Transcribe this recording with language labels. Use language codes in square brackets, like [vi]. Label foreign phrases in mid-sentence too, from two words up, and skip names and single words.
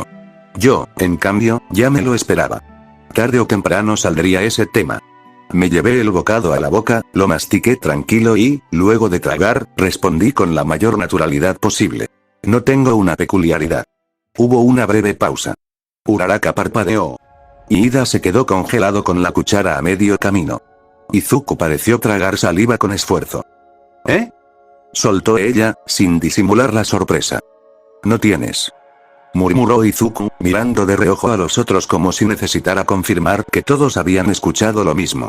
[es] Yo, en cambio, ya me lo esperaba. Tarde o temprano saldría ese tema. Me llevé el bocado a la boca, lo mastiqué tranquilo y, luego de tragar, respondí con la mayor naturalidad posible. No tengo una peculiaridad. Hubo una breve pausa. Uraraka parpadeó. Ida se quedó congelado con la cuchara a medio camino. Izuku pareció tragar saliva con esfuerzo. ¿Eh? Soltó ella, sin disimular la sorpresa. No tienes. Murmuró Izuku, mirando de reojo a los otros como si necesitara confirmar que todos habían escuchado lo mismo.